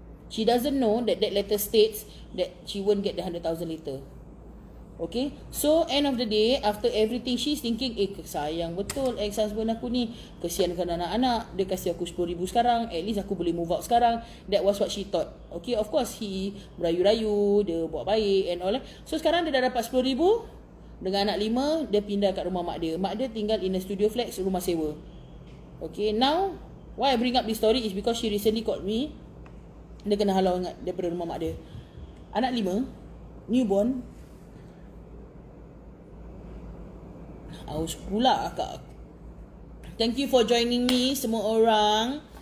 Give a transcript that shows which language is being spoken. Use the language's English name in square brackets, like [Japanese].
[English] She doesn't know that that letter states that she won't get the 100,000 later. Okay, so end of the day, after everything, she's thinking, [Malay] sayang betul ex-husband aku ni, kesiankan anak-anak, dia kasih aku 10,000 sekarang, [English] at least [Malay] aku boleh [English] move out [Malay] sekarang. [English] That was what she thought. Okay, of course he [Malay] merayu-rayu, dia buat baik [English] and all that. So [Malay] sekarang dia dah dapat 10,000 dengan anak 5, dia pindah kat rumah mak dia. Mak dia tinggal [English] in a studio flat, [Malay] rumah sewa. [English] Okay, now why I bring up this story is because she recently called me. [Malay] Dia kena halau ingat daripada rumah mak dia. Anak 5, newborn. Aus pula akak. [English] Thank you for joining me [Malay] semua orang.